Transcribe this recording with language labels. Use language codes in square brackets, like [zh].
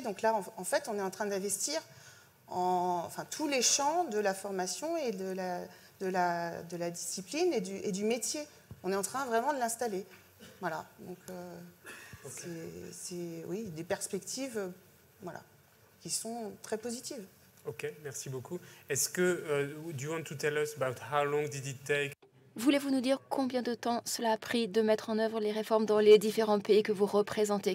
[fr] Donc là, en fait, on est en train d'investir tous les champs de la formation et de la discipline et du métier. On est en train vraiment de l'installer. Voilà, donc c'est des perspectives, voilà. qui sont très positives. OK, merci beaucoup. Est-ce que, [en] do you want to tell us about how long did it take? [fr] Voulez-vous nous dire combien de temps cela a pris de mettre en œuvre les réformes dans les différents pays que vous représentez?